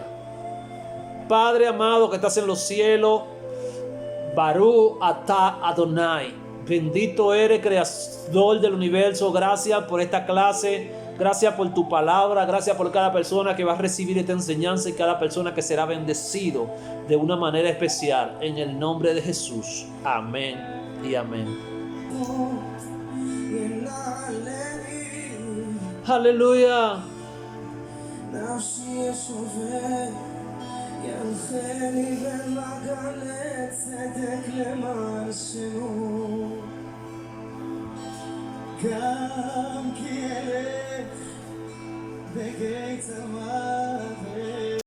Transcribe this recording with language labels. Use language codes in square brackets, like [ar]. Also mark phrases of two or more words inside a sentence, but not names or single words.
[es] Padre amado que estás en los cielos, [he] ברוך אתה אדוני, [es] bendito eres, creador del universo. Gracias por esta clase, gracias por tu palabra, gracias por cada persona que va a recibir esta enseñanza y cada persona que será bendecido de una manera especial, en el nombre de Jesús. Amén y amén. Aleluya. [he] ינחני במעגלי צדק למען שמו, גם כי אלך בגיא צמא